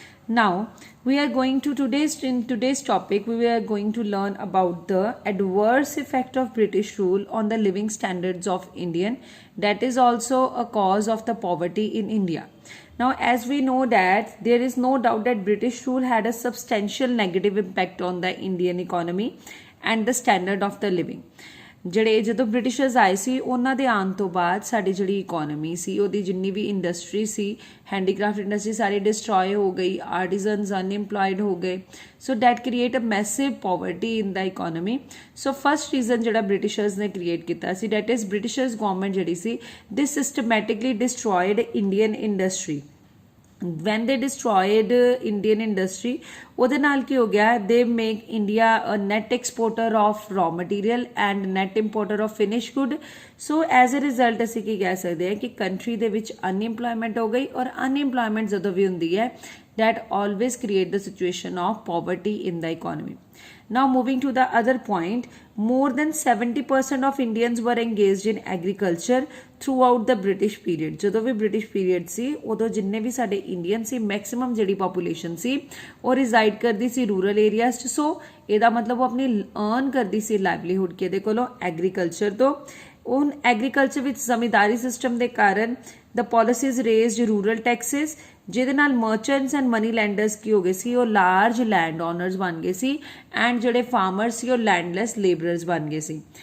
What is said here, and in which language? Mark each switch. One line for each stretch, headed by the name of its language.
English: Now, we are going to in today's topic, we are going to learn about the adverse effect of British rule on the living standards of Indian. That is also a cause of the poverty in India. Now, as we know that there is no doubt that British rule had a substantial negative impact on the Indian economy and the standard of the living.
Punjabi: ਜਿਹੜੇ ਜਦੋਂ Britishers ਆਏ ਸੀ ਉਹਨਾਂ ਦੇ ਆਉਣ ਤੋਂ ਬਾਅਦ ਸਾਡੀ ਜਿਹੜੀ ਇਕੋਨਮੀ ਸੀ ਉਹਦੀ ਜਿੰਨੀ ਵੀ ਇੰਡਸਟਰੀ ਸੀ ਹੈਂਡੀਕ੍ਰਾਫਟ ਇੰਡਸਟਰੀ ਸਾਰੀ ਡਿਸਟਰੋਏ ਹੋ ਗਈ ਆਰਟੀਜ਼ਨਸ ਅਨਇੰਪਲੋਇਡ ਹੋ ਗਏ ਸੋ that create a massive poverty in ਦਾ economy so first reason ਜਿਹੜਾ ਬ੍ਰਿਟਿਸ਼ਰਸ ਨੇ ਕ੍ਰੀਏਟ ਕੀਤਾ ਸੀ ਡੈਟ ਇਜ਼ ਬ੍ਰਿਟਿਸ਼ਰਸ ਗਵਰਨਮੈਂਟ ਜਿਹੜੀ ਸੀ ਦਿਸ systematically destroyed Indian industry
English: when they destroyed Indian industry
Punjabi: ਉਹਦੇ ਨਾਲ ਕੀ ਹੋ ਗਿਆ
English: they make India a net exporter of raw material and net importer of finished good so as a result
Punjabi: ਅਸੀਂ ਕੀ ਕਹਿ ਸਕਦੇ ਹਾਂ ਕਿ
English: country
Punjabi: ਦੇ ਵਿੱਚ
English: unemployment
Punjabi: ਹੋ ਗਈ ਔਰ
English: unemployment
Punjabi: ਜਦੋਂ ਵੀ ਹੁੰਦੀ ਹੈ
English: that always create the situation of poverty in the economy. Now moving to the other point, more than 70% of Indians were engaged in agriculture throughout the British period.
Punjabi: ਜਦੋਂ ਵੀ British period ਸੀ ਉਦੋਂ ਜਿੰਨੇ ਵੀ ਸਾਡੇ Indian ਸੀ maximum ਜਿਹੜੀ population ਸੀ ਉਹ ਰਿਜ਼ਾਈਡ ਕਰਦੀ ਸੀ rural areas 'ਚ ਸੋ ਇਹਦਾ ਮਤਲਬ ਉਹ ਆਪਣੀ ਅਰਨ ਕਰਦੀ ਸੀ ਲਾਈਵਲੀਹੁੱਡ ਕਿਹਦੇ ਕੋਲੋਂ ਐਗਰੀਕਲਚਰ ਤੋਂ ਹੁਣ ਐਗਰੀਕਲਚਰ ਵਿੱਚ ਜ਼ਮੀਂਦਾਰੀ ਸਿਸਟਮ ਦੇ ਕਾਰਨ
English: the policies raised rural taxes
Punjabi: ਜਿਹਦੇ ਨਾਲ ਮਰਚੈਂਟਸ ਐਂਡ ਮਨੀ ਲੈਂਡਰਸ ਕੀ ਹੋ ਗਏ ਸੀ ਉਹ ਲਾਰਜ ਲੈਂਡ ਓਨਰਸ ਬਣ ਗਏ ਸੀ ਐਂਡ ਜਿਹੜੇ ਫਾਰਮਰਸ ਸੀ ਉਹ ਲੈਂਡਲੈਸ ਲੇਬਰਰਸ ਬਣ ਗਏ ਸੀ